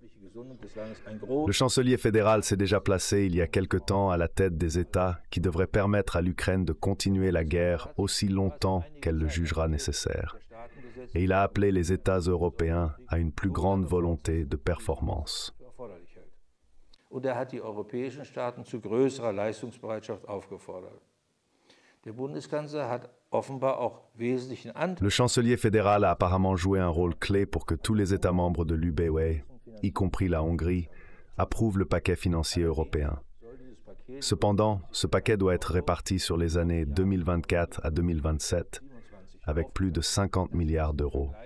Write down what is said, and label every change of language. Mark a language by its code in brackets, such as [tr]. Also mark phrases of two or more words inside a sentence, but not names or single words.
[fr] Le chancelier fédéral s'est déjà placé il y a quelque temps à la tête des États qui devraient permettre à l'Ukraine de continuer la guerre aussi longtemps qu'elle le jugera nécessaire. Et il a appelé les États européens à une plus grande volonté de performance. [de] Und hat die europäischen Staaten zu größerer Leistungsbereitschaft aufgefordert. Der Bundeskanzler hat offenbar auch wesentlichen Anteil. [fr] Le chancelier fédéral a apparemment joué un rôle clé pour que tous les États membres de l'UBW, y compris la Hongrie, approuvent le paquet financier européen. Cependant, ce paquet doit être réparti sur les années 2024 à 2027, avec plus de 50 milliards d'euros.